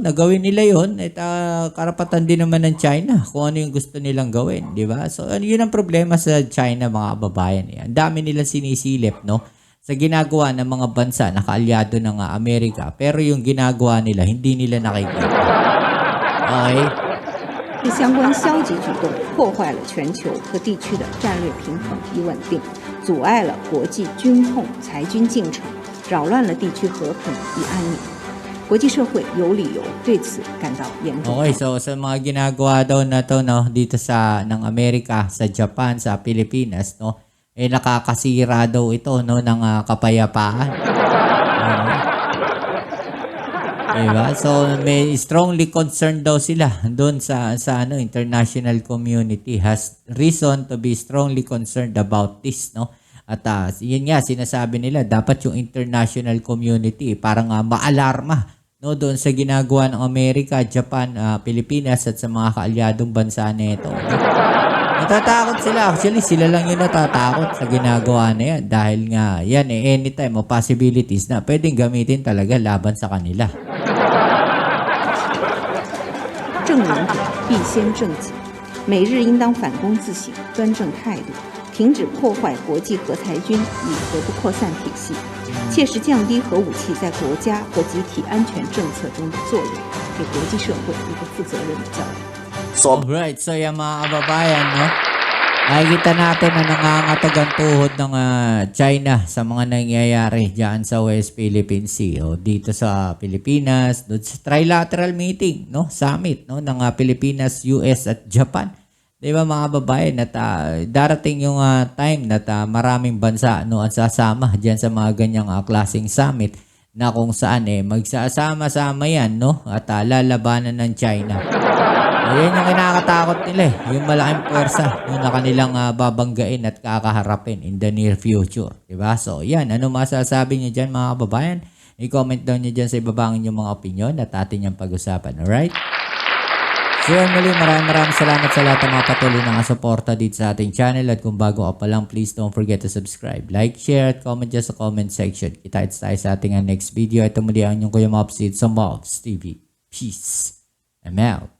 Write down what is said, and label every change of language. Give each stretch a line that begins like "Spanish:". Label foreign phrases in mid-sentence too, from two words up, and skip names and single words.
Filipino: Nagawin nila 'yon, at karapatan din naman ng China kung ano yung gusto nilang gawin, di ba? So, yun ang problema sa China, mga babayan. Ang dami nilang sinisilip, no, sa ginagawa ng mga bansa na kaalyado ng Amerika, pero yung ginagawa nila, hindi nila nakikita. Okay?
Chinese: 这相关消极举动破坏了全球和地区的战略平衡与稳定，阻碍了国际军控裁军进程，扰乱了地区和平与安宁。国际社会有理由对此感到严重。
Filipino: Okay, so sa mga ginagawa daw na to, no, dito sa ng Amerika, sa Japan, sa Pilipinas, no, nakakasira daw ito, no, ng kapayapaan. Diba? So may
English: strongly concerned
Filipino: daw sila doon sa ano,
English: international community has reason to be strongly concerned about this, no?
Filipino: At yun nga sinasabi nila, dapat yung
English: international community
Filipino: parang maalarma, no, doon sa ginagawa ng Amerika, Japan, Pilipinas at sa mga kaalyadong bansa nito. No? Natatakot sila. Actually, sila lang yung natatakot sa ginagawa na yan dahil nga yan anytime o possibilities na pwedeng gamitin talaga laban sa kanila.
Chinese: 正人者必先正己，美日应当反躬自省，端正态度，停止破坏国际核裁军与核不扩散体系，切实降低核武器在国家和集体安全政策中的作用，给国际社会一个负责任的教育。
Filipino: Alright, so yung mga kababayan, no, nakikita natin na nangangatag ang tuhod ng China sa mga nangyayari dyan sa West Philippine Sea, o dito sa Pilipinas, doon sa
English: trilateral meeting,
Filipino: no, summit, no, ng Pilipinas, US at Japan. Di ba mga kababayan, at darating yung time na maraming bansa, no, ang sasama dyan sa mga ganyang klaseng summit na kung saan magsasama-sama yan, no, at lalabanan ng China. Ayan yung kinakatakot nila, yung malaking puwersa yung na kanilang babanggain at kakaharapin
English: in the near future.
Filipino: Diba? So, yan. Ano masasabi nyo dyan, mga kababayan?
English: I-comment down
Filipino: nyo dyan sa ibaba ang inyong mga opinion at atin yung pag-usapan. Alright? So, yan muli. Maraming salamat sa lahat ng mga patuloy na suporta dito sa ating channel. At kung bago ka pa lang,
English: please don't forget to subscribe. Like, share,
Filipino: at comment dyan sa
English: comment section.
Filipino: Kita-kits tayo sa ating
English: next video.
Filipino: Ito muli ang inyong Kuya Mobs sa Mobs TV.
English: Peace. I'm out.